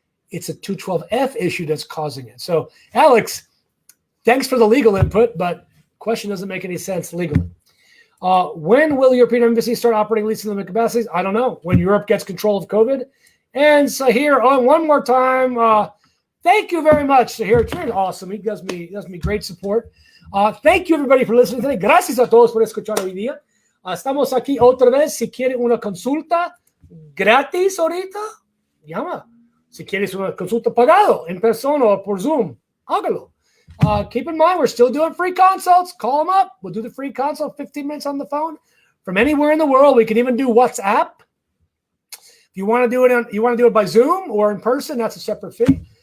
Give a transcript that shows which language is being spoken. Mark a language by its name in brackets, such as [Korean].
[English] It's a 212F issue that's causing it. So, Alex, thanks for the legal input, but question doesn't make any sense legally. When will European embassies start operating least limited capacities? I don't know. When Europe gets control of COVID. And Sahir, one more time, thank you very much, Sahir. It's really awesome. He does me great support. Thank you, everybody, for listening today. [Spanish] Gracias a todos por escuchar hoy día. Estamos aquí otra vez. Si quieren una consulta gratis ahorita, llama. Si quieres una consulta pagado en persona o por Zoom, hágalo. [English] Keep in mind, we're still doing free consults. Call them up. We'll do the free consult, 15 minutes on the phone from anywhere in the world. We can even do WhatsApp. If you want to do it by Zoom or in person, that's a separate fee.